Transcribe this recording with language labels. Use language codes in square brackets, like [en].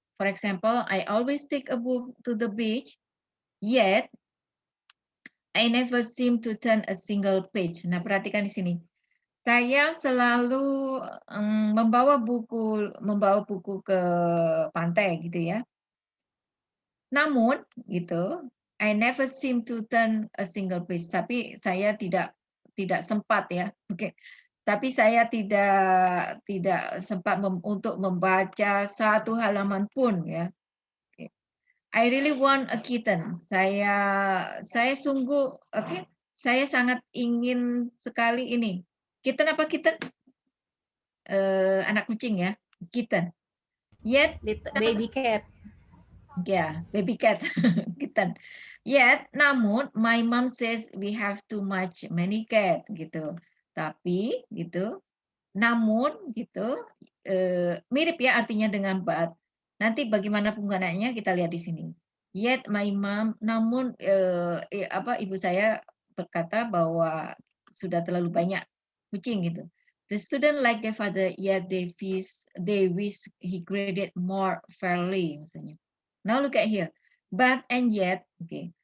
[en] For example, I always take a book to the beach, yet I never seem to turn a single page. [id] Nah, perhatikan di sini. Saya selalu membawa buku ke pantai gitu ya. Namun gitu, [en] I never seem to turn a single page. [id] Tapi saya tidak sempat ya. Oke. Tapi saya tidak sempat untuk membaca satu halaman pun ya. [en] I really want a kitten. [id] Saya sungguh, [en] oke. [id] Saya sangat ingin sekali ini. Kitten apa kitten? Anak kucing ya, kitten. Yet [en] Baby cat. ya, baby cat, kitten. Yet, namun my mom says we have too many cat gitu. [id] Tapi gitu, namun gitu, mirip ya artinya dengan but. Nanti bagaimana penggunaannya kita lihat di sini. [en] Yet my mom, [id] namun ibu saya berkata bahwa sudah terlalu banyak kucing gitu. [en] The student like their father, yet they wish he graded more fairly misalnya. Now look at here, but and yet, okay.